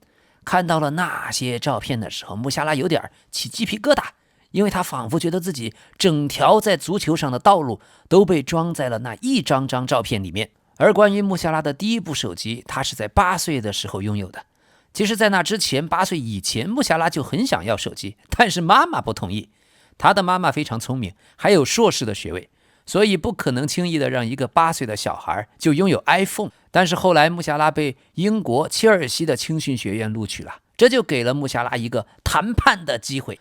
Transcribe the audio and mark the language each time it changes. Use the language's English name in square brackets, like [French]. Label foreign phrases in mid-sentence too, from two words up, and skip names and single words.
[Chinese] 看到了那些照片的時候，穆夏拉有點起雞皮疙瘩，因為他仿佛覺得自己整條在足球上的道路都被裝在了那一張張照片裡面。而關於穆夏拉的第一部手機，他是在8歲的時候擁有的。其實在那之前，8歲以前，穆夏拉就很想要手機，但是媽媽不同意。他的媽媽非常聰明，還有碩士的學位，所以不可能輕易的讓一個8歲的小孩就擁有 iPhone。但是後來穆夏拉被英國切爾西的青訓學院錄取了，這就給了穆夏拉一個談判的機會。